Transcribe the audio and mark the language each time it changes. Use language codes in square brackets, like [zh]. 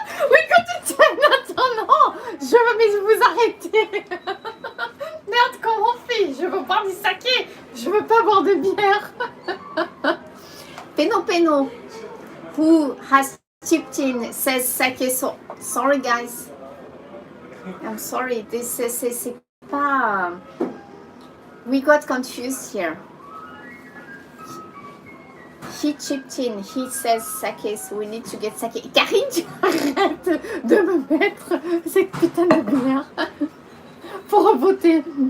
[fr] Oui, quand tu tiens, attends, je veux vous arrêter. Merde, comment on fait? Je veux boire du saké, je veux pas boire de bière. [en] Peno, who has chipped in, says sake. So sorry, guys. I'm sorry. [fr] C'est pas. [en] We got confused here. He chipped in. He says sake, so we need to get sake. [fr] Karine, tu arrêtes de me mettre cette putain de bière pour voter.